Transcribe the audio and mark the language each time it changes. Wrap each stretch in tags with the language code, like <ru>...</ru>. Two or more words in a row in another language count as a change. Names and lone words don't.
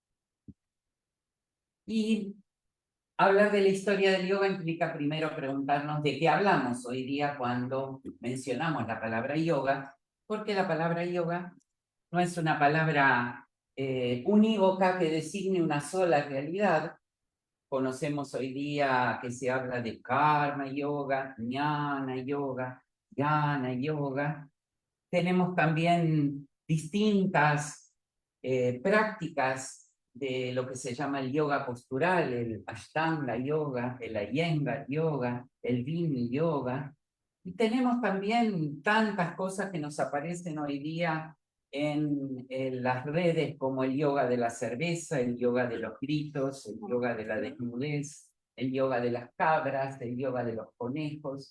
<es>Y hablar de la historia del yoga implica primero preguntarnos de qué hablamos hoy día cuando mencionamos la palabra yoga, porque la palabra yoga no es una palabra unívoca que designe una sola realidad. Conocemos hoy día que se habla de karma yoga, jnana yoga, jnana yoga. Tenemos también distintas prácticas de lo que se llama el yoga postural, el Ashtanga yoga, el Iyengar yoga, el Vini yoga. Y tenemos también tantas cosas que nos aparecen hoy día en las redes, como el yoga de la cerveza, el yoga de los gritos, el yoga de la desnudez, el yoga de las cabras, el yoga de los conejos.</es>